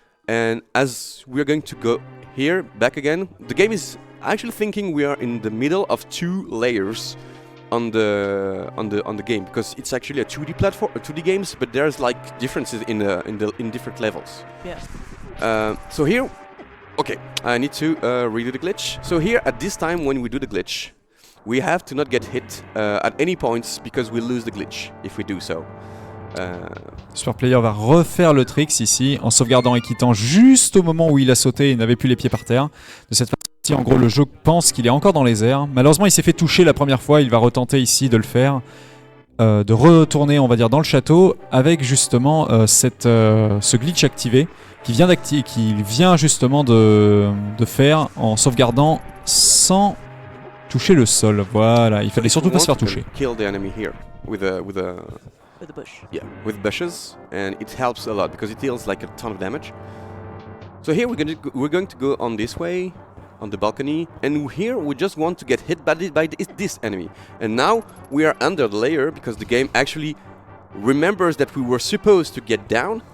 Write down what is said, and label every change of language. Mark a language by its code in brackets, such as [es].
[en] And as we're going to go here back again, the game is actually thinking we are in the middle of two layers on the game, because it's actually a 2D platform, 2D games, but there's like differences in different levels. Yeah. So here, okay, I need to redo the glitch. So here at this time when we do the glitch, we have to not get hit at any points because we lose the glitch if we do so. [fr] Superplayer va refaire le tricks ici en sauvegardant et quittant juste au moment où il a sauté et n'avait plus les pieds par terre. De cette façon-ci, en gros, le jeu pense qu'il est encore dans les airs. Malheureusement, il s'est fait toucher la première fois. Il va retenter ici de le faire, de retourner, on va dire, dans le château avec justement ce glitch activé qu'il vient justement de faire en sauvegardant sans toucher le sol. Voilà, il fallait surtout pas se faire toucher. [en] Kill the enemy here with a With the bush. yeah, with bushes, and it helps a lot because it deals like a ton of damage. So here we're going to go on this way, on the balcony, and here we just want to get hit by this enemy. And now we are under the layer because the game actually remembers that we were supposed to get down,